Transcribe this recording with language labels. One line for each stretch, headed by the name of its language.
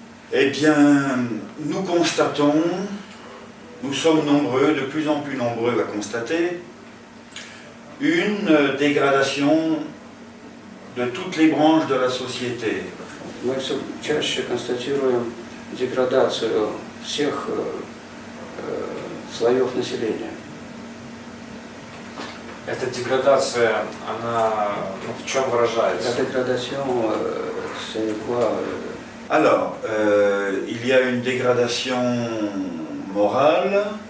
French: Eh bien, nous constatons, nous sommes nombreux, de plus en plus nombreux à constater, une dégradation de toutes les branches de la société.
Russian: Мы все чаще констатируем деградацию всех слоев населения. Эта деградация, она в чем выражается?
French: La dégradation, c'est quoi? Alors, il y a une dégradation morale.